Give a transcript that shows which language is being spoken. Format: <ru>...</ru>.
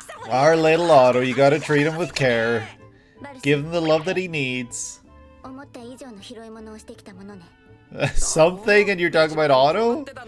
<en>Our little Otto, you gotta treat him with care. Give him the love that he needs.</en> <ja>思った以上の拾い物をしてきたものね。</ja> <en>Something and you're talking about Otto?</en>